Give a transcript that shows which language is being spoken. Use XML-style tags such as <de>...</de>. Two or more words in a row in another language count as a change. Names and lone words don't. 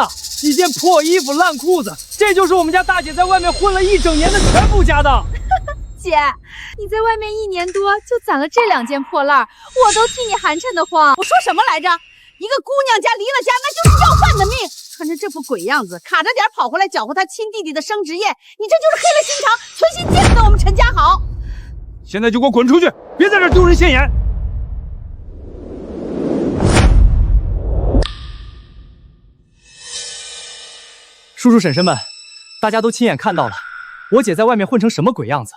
<zh>幾件破衣服、爛褲子，這就是我們家大姐在外面混了1整年的全部家當。姐，你在外面1年多就攢了這2件破爛，我都替你寒碜得慌。我說什麼來着？一個姑娘家離了家，那就是要飯的命。穿着這副鬼樣子，卡着點跑回來攪和他親弟弟的生殖宴，你這就是黑了心腸，存心見不得我們陳家好。現在就給我滾出去，別在這丟人現眼。叔叔嬸嬸們，大家都親眼看到了，我姐在外面混成什麼鬼樣子。</zh>